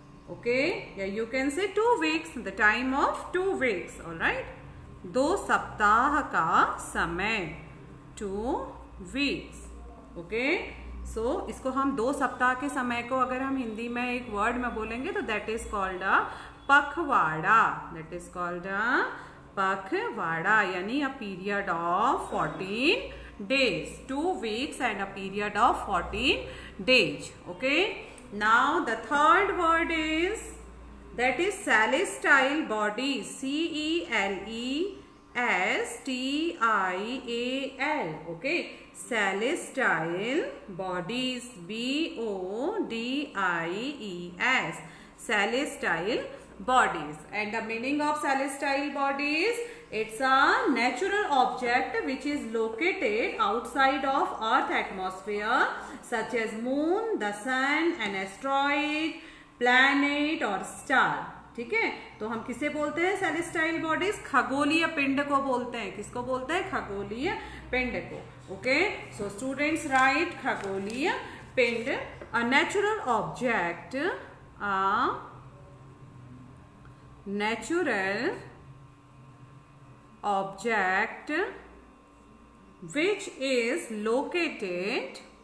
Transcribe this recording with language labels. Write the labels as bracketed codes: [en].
[en] Okay, yeah, you can say 2 weeks, the time of 2 weeks. All right, [hi] 2 सप्ताह का समय, [en] 2 weeks. Okay, so [hi] इसको हम 2 सप्ताह के समय को अगर हम हिंदी में एक वर्ड में बोलेंगे तो [en] that is called a [hi] पखवाड़ा. [en] That is called a pakhwada, [hi] यानी [en] a period of 14 days, 2 weeks and a period of 14 days. Okay. Now the third word is, that is celestial bodies, C-E-L-E-S-T-I-A-L, okay, celestial bodies, B-O-D-I-E-S, celestial bodies. And the meaning of celestial bodies, it's a natural object which is located outside of Earth atmosphere, such as moon, the sun, an asteroid, planet or star. [hi] ठीक है, तो हम किसे बोलते हैं celestial bodies? खगोलीय पिंड को बोलते हैं. किसको बोलते हैं? खगोलीय पिंड को. [en] okay, so students write khagoliya pind, a natural object, a natural object which is located